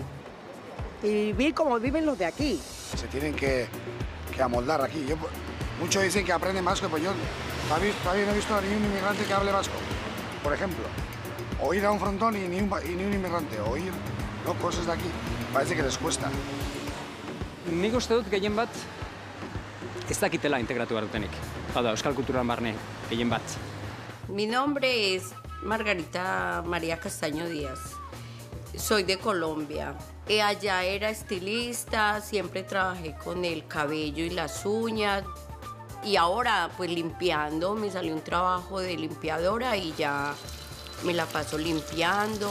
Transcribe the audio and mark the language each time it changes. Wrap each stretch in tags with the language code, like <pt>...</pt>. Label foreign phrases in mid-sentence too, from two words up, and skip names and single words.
<es>Y vivir como viven los de aquí. Se tienen que amoldar aquí. Muchos dicen que aprenden vasco, pues yo todavía no he visto a ningún inmigrante que hable vasco. Por ejemplo, o ir a un frontón y ni un inmigrante, o ir, no, cosas de aquí. Parece que les cuesta.</es> <eu>Nik uste dut gehien bat ez dakitela integratu behar dutenik. Hau da, euskal kulturan barne gehien bat.</eu> <es>Mi nombre es Margarita María Castaño Díaz. Soy de Colombia. Allá era estilista, siempre trabajé con el cabello y las uñas. Y ahora, pues limpiando, me salió un trabajo de limpiadora y ya me la paso limpiando.</es>